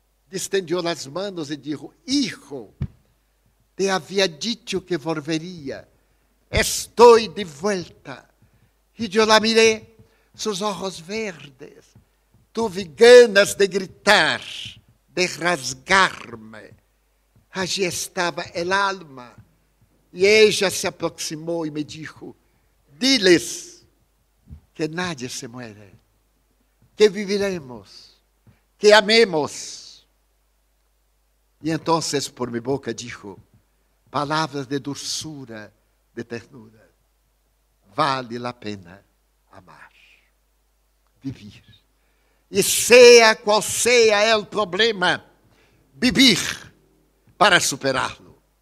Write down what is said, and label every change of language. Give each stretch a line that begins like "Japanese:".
Portuguese: Estendeu as mãos e disse: hijo, te havia dito que volveria, estou de volta. E eu la mirei, seus olhos verdes, tive ganas de gritar, de rasgar-me.
Spanish: Allí estava el alma.
Portuguese: E ella se aproximou e me dijo:
Spanish: diles que nadie se muere, que viviremos, que amemos.
Portuguese: E então, por minha boca, dijo palavras de doçura, de ternura: vale a pena amar, viver. E seja qual seja o problema, viver para superá-lo.